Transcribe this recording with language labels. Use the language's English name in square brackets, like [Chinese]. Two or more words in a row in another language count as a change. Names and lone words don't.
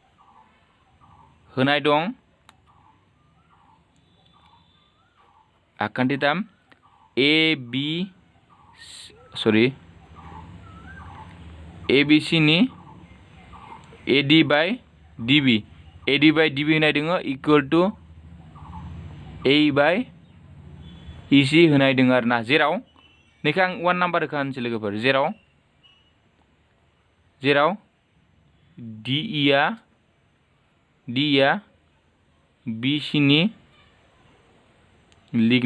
[Bodo] होनाय दं आखान्थिथाम ABC नि AD by DB होनाय दोङो [English] equal to [Bodo] AE by EC होनाय दोङो आरोना जेराव नैखौ आं 1 नाम्बार होखा होनसै लोगोफोर जेराव DE आ BC नि लिक